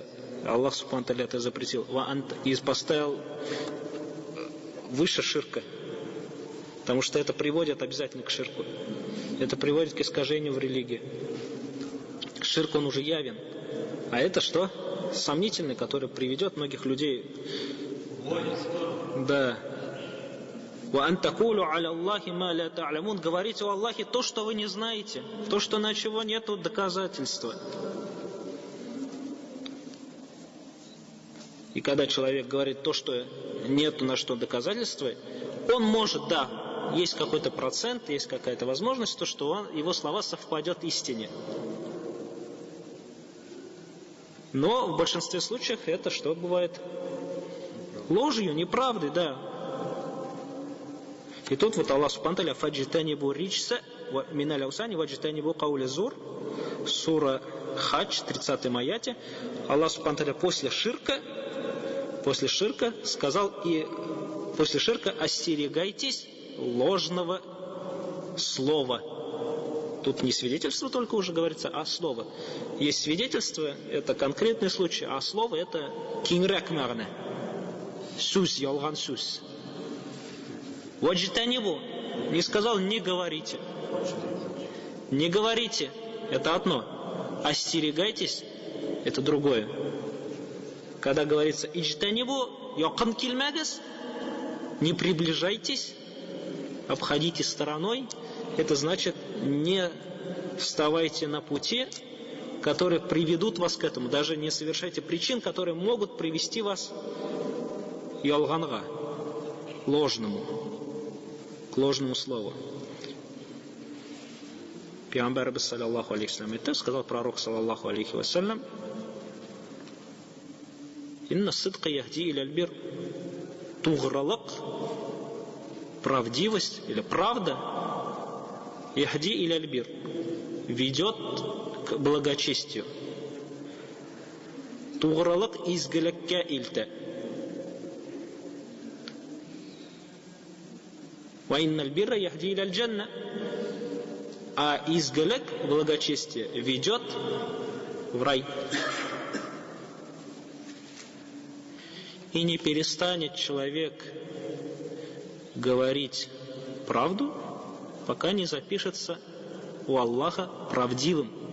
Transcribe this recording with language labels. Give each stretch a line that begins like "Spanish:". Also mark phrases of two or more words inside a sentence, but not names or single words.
Arabic: الله سبحانه وتعالى
Russian: это запретил. И поставил выше ширка. Потому что это приводит обязательно к ширку. Это приводит к искажению в религии. Ширк, он уже явен. А это что? Сомнительный, который приведет многих людей. Да.
Arabic: وأن تقولوا على الله ما لا تعلمون,
Russian: говорите о Аллахе то, что вы не знаете, то, что на чего нету доказательства. И когда человек говорит то, что нету на что доказательства, он может, да, есть какой-то процент, есть какая-то возможность, то, что его слова совпадет истине. Но в большинстве случаев это что бывает? Ложью, неправдой, да. И тут вот
Arabic: الله سبحانه وتعالى فاجتنبوا الرجس من الأوثان واجتنبوا قول الزور,
Russian: сура Хадж, 30-м аяте.
Arabic: الله سبحانه وتعالى
Russian: после ширка сказал, и после ширка остерегайтесь ложного слова. Тут не свидетельство только уже говорится, а слово. Есть свидетельство, это конкретный случай, а слово это
Tatar: кинрак марне. Сус, ялган сус.
Russian: Ваджитанибу не сказал не говорите. Не говорите, это одно. Остерегайтесь, это другое. Когда говорится иджтанибу
Tatar: якан килмагас,
Russian: не приближайтесь, обходите стороной, это значит не вставайте на пути, которые приведут вас к этому. Даже не совершайте причин, которые могут привести вас ялганга, к ложному слову. Пейгамбар
Arabic: صلى الله عليه وسلم,
Russian: это сказал пророк
Arabic: صلى الله عليه وسلم: إن الصدق يهدي إلى البر,
Russian: тугралак, правдивость или правда,
Arabic: يهدي إلى البر,
Russian: ведет к благочестию.
Tatar: Тугралак изгалякка ильта.
Arabic: وإن البر يهدي إلى الجنة.
Russian: А изгалек, благочестие, ведет в рай. И не перестанет человек говорить правду, пока не запишется у Аллаха правдивым.